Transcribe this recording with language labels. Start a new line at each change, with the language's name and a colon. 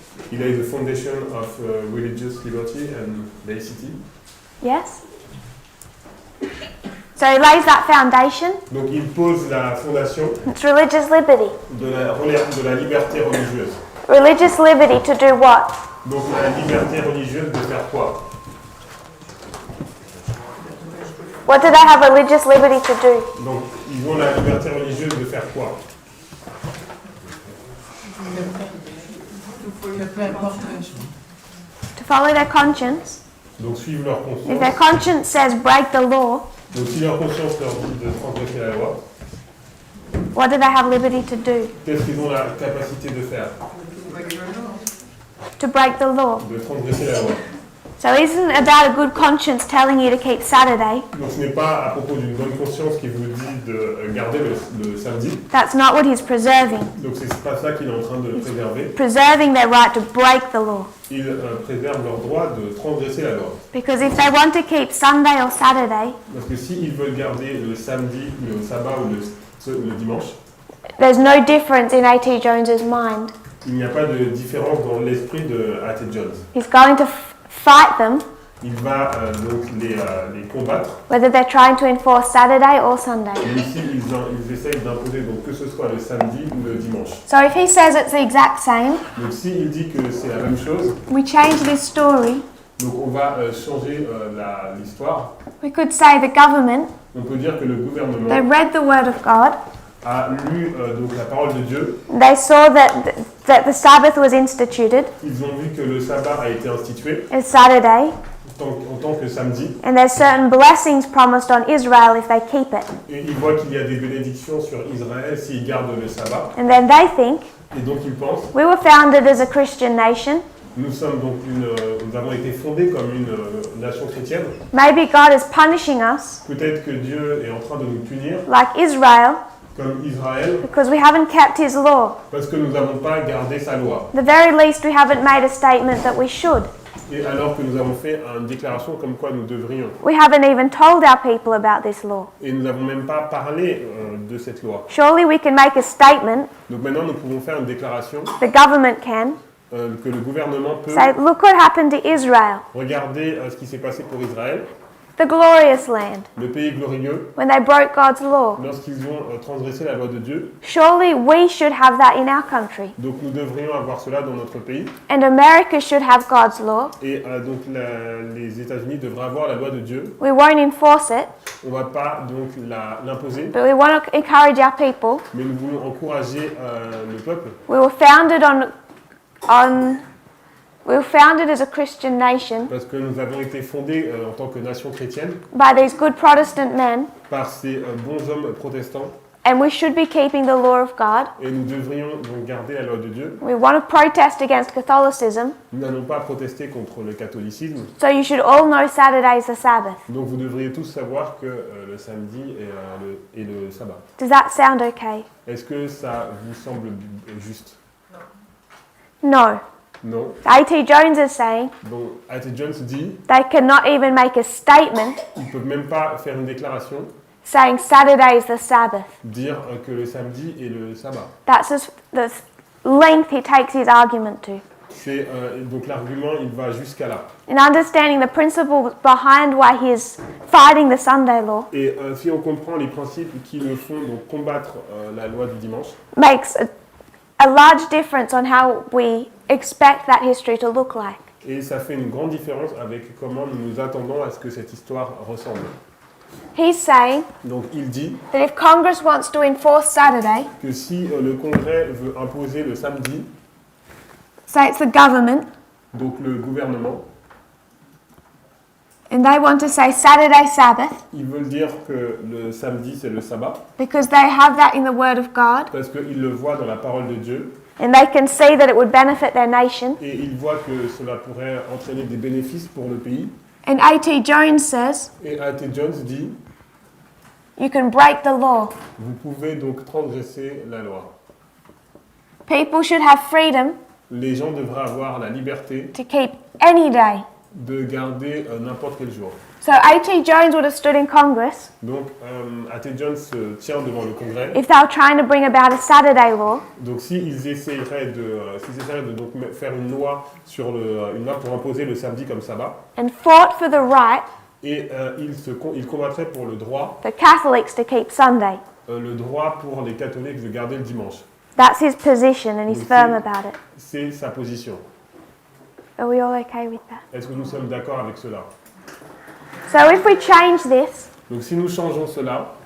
English: He lays the foundation of religious liberty and laicity. Yes? So he lays that foundation.
French: Donc il pose la fondation
English: It's religious liberty.
French: de la liberté religieuse.
English: Religious liberty to do what?
French: Donc la liberté religieuse de faire quoi?
English: What do they have religious liberty to do?
French: Donc ils ont la liberté religieuse de faire quoi? Peu importe.
English: To follow their conscience.
French: Donc suivent leur
English: If their
French: conscience.
English: conscience says break the law,
French: Donc si leur conscience leur dit de transgresser la loi,
English: what do they have liberty to do?
French: qu'est-ce qu'ils ont la capacité de faire?
English: To break the law.
French: De transgresser la loi.
English: So it isn't about a good conscience telling you to keep Saturday.
French: Donc ce n'est pas à propos d'une bonne conscience qui vous dit de garder le samedi.
English: That's not what he's preserving.
French: Donc c'est pas ça qu'il est en train de préserver.
English: Preserving their right to break the law.
French: Ils préservent leur droit de transgresser la loi.
English: Because if they want to keep Sunday or Saturday,
French: Parce que s'ils veulent garder le samedi, le sabbat ou le dimanche,
English: there's no difference in A.T. Jones's mind.
French: il n'y a pas de différence dans l'esprit de A.T. Jones.
English: He's going to fight them,
French: Il va donc les combattre,
English: whether they're trying to enforce Saturday or Sunday.
French: mais ici ils essayent d'imposer donc que ce soit le samedi ou le dimanche.
English: So if he says it's the exact same,
French: Donc s'il dit que c'est la même chose,
English: we change this story.
French: donc on va changer l'histoire.
English: We could say the government,
French: On peut dire que le
English: they
French: gouvernement
English: read the word of God,
French: a lu donc la parole de Dieu.
English: they saw that the Sabbath was instituted
French: Ils ont vu que le sabbat a été institué
English: as Saturday,
French: en tant que samedi.
English: and there's certain blessings promised on Israel if they keep it.
French: Et ils voient qu'il y a des bénédictions sur Israël s'ils gardent le sabbat.
English: And then they think,
French: Et donc ils pensent,
English: we were founded as a Christian nation,
French: nous sommes donc nous avons été fondés comme une nation chrétienne.
English: maybe God is punishing us,
French: Peut-être que Dieu est en train de nous punir,
English: like Israel,
French: comme Israël,
English: because we haven't kept his law.
French: parce que nous n'avons pas gardé sa loi.
English: At the very least, we haven't made a statement that we should.
French: Et alors que nous avons fait une déclaration comme quoi nous devrions.
English: We haven't even told our people about this law.
French: Et nous n'avons même pas parlé de cette loi.
English: Surely we can make a statement,
French: Donc maintenant nous pouvons faire une déclaration
English: the government can,
French: que le gouvernement peut
English: say, look what happened to Israel,
French: regarder ce qui s'est passé pour Israël,
English: the glorious land,
French: le pays glorieux,
English: when they broke God's law.
French: lorsqu'ils ont transgressé la loi de Dieu.
English: Surely we should have that in our country.
French: Donc nous devrions avoir cela dans notre pays.
English: And America should have God's law.
French: Et donc les États-Unis devraient avoir la loi de Dieu.
English: We won't enforce it,
French: On ne va pas donc l'imposer,
English: but we want to encourage our people.
French: mais nous voulons encourager le peuple.
English: We were founded we were founded as a Christian nation
French: Parce que nous avons été fondés en tant que nation chrétienne
English: by these good Protestant men,
French: par ces bons hommes protestants.
English: and we should be keeping the law of God.
French: Et nous devrions donc garder la loi de Dieu.
English: We want to protest against Catholicism,
French: Nous n'allons pas protester contre le catholicisme.
English: so you should all know Saturday's the Sabbath.
French: Donc vous devriez tous savoir que le samedi est le sabbat.
English: Does that sound okay?
French: Est-ce que ça vous semble juste?
English: No.
French: Non.
English: A.T. Jones is saying
French: Donc A.T. Jones dit
English: they cannot even make a statement
French: ils ne peuvent même pas faire une déclaration,
English: saying Saturday is the Sabbath.
French: dire que le samedi est le sabbat.
English: That's the length he takes his argument to.
French: C'est donc l'argument, il va jusqu'à là.
English: In understanding the principles behind why he's fighting the Sunday law
French: Et si on comprend les principes qui le font donc combattre la loi du dimanche,
English: makes a large difference on how we expect that history to look like.
French: et ça fait une grande différence avec comment nous nous attendons à ce que cette histoire ressemble.
English: He's saying
French: Donc il dit
English: that if Congress wants to enforce Saturday,
French: que si le Congrès veut imposer le samedi,
English: say it's the government,
French: donc le gouvernement,
English: and they want to say Saturday Sabbath
French: ils veulent dire que le samedi c'est le sabbat,
English: because they have that in the Word of God,
French: parce qu'ils le voient dans la parole de Dieu,
English: and they can see that it would benefit their nation.
French: et ils voient que cela pourrait entraîner des bénéfices pour le pays.
English: And A.T. Jones says
French: Et A.T. Jones dit,
English: you can break the law.
French: vous pouvez donc transgresser la loi.
English: People should have freedom
French: Les gens devraient avoir la liberté
English: to keep any day.
French: de garder n'importe quel jour.
English: So A.T. Jones would have stood in Congress
French: Donc A.T. Jones se tient devant le Congrès.
English: if they were trying to bring about a Saturday law,
French: Donc s'ils essaieraient de donc faire une loi sur une loi pour imposer le samedi comme sabbat,
English: and fought for the right
French: et ils combattraient pour le droit,
English: for Catholics to keep Sunday.
French: le droit pour les catholiques de garder le dimanche.
English: That's his position and he's firm about it.
French: C'est sa position.
English: Are we all okay with that?
French: Est-ce que nous sommes d'accord avec cela?
English: So if we change this,
French: Donc si nous changeons cela,